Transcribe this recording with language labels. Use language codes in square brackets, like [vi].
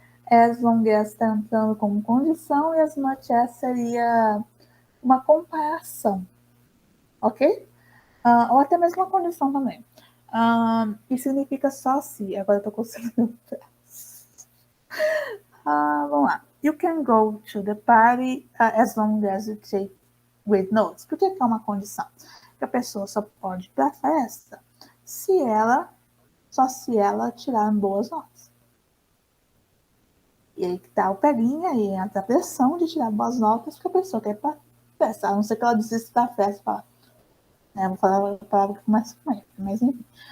[pt] As long as está entrando como condição, e as much as seria uma comparação, ok? Ou até mesmo uma condição também. E significa só se. Agora eu tô conseguindo. Vamos lá. [en] You can go to the party as long as you take great notes. [pt] Por que é uma condição? Porque a pessoa só pode ir para a festa se ela tirar boas notas. E aí que tá o peguinha, e entra a pressão de tirar boas notas, porque a pessoa quer ir para a festa. A não ser que ela desista da festa e fala, né, vou falar a palavra que começa com ele, mas enfim.